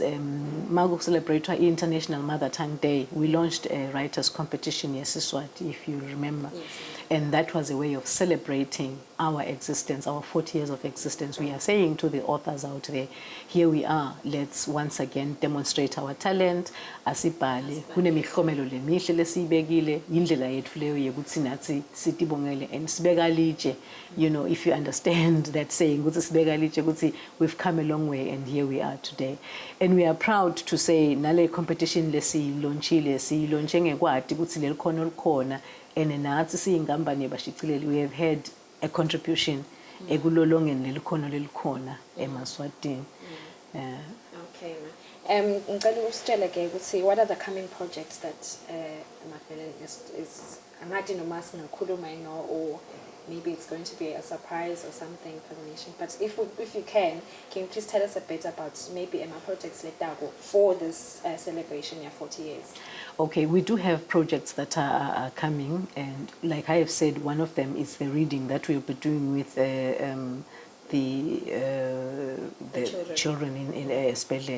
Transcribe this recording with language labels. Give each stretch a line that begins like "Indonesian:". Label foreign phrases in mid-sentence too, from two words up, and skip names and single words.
English: Mago celebrate our International Mother Tongue Day. We launched a writers' competition in Eswatini, if you remember. And that was a way of celebrating our existence, our 40 years of existence. We are saying to the authors out there, here we are, let's once again demonstrate our talent.
Swati: Asibhale, kunemihlomelo lemihle lesiyibekile, indlela yethu leyo yokuthi nathi sitibongele and sibeka litshe.
English: If you understand that saying, we've come a long way and here we are today. And we are proud to say,
Swati: nale competition lesiyilonchile, siyilonche ngekwati ukuthi lelikhono likhona.
English: And we have had a contribution
Swati: ekulolongeni lelikhono lelikhona eMaswatini. Okay, ngicela usitshele ke ukuthi
English: what are the coming projects that Macmillan is
Swati: angathi noma singakhuluma
English: or maybe it's going to be a surprise or something for the nation. But if you can you please tell us a bit about maybe Emma projects like that for this celebration of 40 years? Okay, we do have projects that are coming, and like I have said, one of them is the reading that we'll be doing with the children in Espelel.